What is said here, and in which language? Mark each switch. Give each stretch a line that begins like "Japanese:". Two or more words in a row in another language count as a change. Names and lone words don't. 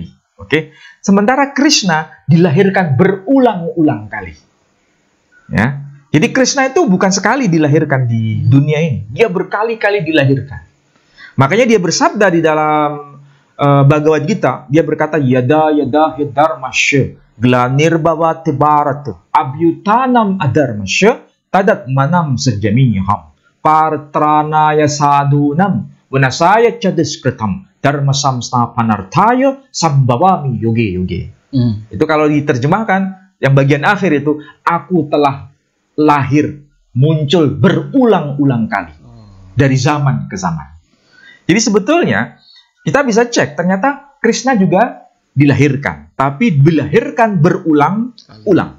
Indonesian: Oke. Sementara Krishna dilahirkan berulang-ulang kali. Ya. Jadi Krishna itu bukan sekali dilahirkan di dunia ini. Dia berkali-kali dilahirkan. Makanya dia bersabda di dalam Bhagavad Gita, dia berkata,
Sanskrit: यदा धर्मस्य ग्लानिर्भवति भारत अभ्युत्थानम् अधर्मस्य तदात्मानं सृजाम्यहम् परित्राणाय साधूनां विनाशाय च दुष्कृताम् धर्मसंस्थापनार्थाय सम्भवामि युगे.
Indonesian: Itu kalau diterjemahkan, yang bagian akhir itu, aku telah lahir, muncul berulang-ulang kali dari zaman ke zaman. Jadi sebetulnya kita bisa cek, ternyata Krishna juga dilahirkan, tapi dilahirkan berulang-ulang.